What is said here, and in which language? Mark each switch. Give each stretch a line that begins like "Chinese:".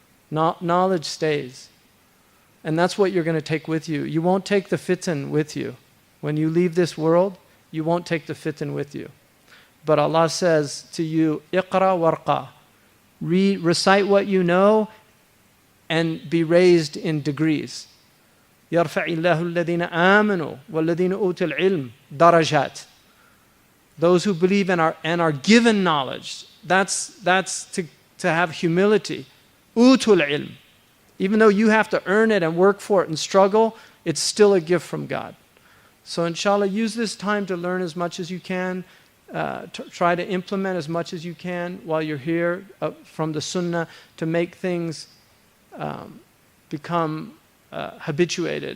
English: Knowledge stays. And that's what you're going to take with you. You won't take the fitan with you. When you leave this world, you won't take the fitan with you. But Allah says to you, Iqra warqa. Recite what you know and be raised in degrees.
Arabic: يرفع الله الذين آمنوا والذين أوتوا العلم درجات.
English: Those who believe and are given knowledge, that's to have humility.
Arabic: أوتوا العلم.
English: Even though you have to earn it and work for it and struggle, it's still a gift from God. So inshallah, use this time to learn as much as you can. Try to implement as much as you can while you're here from the sunnah to make things become habituated.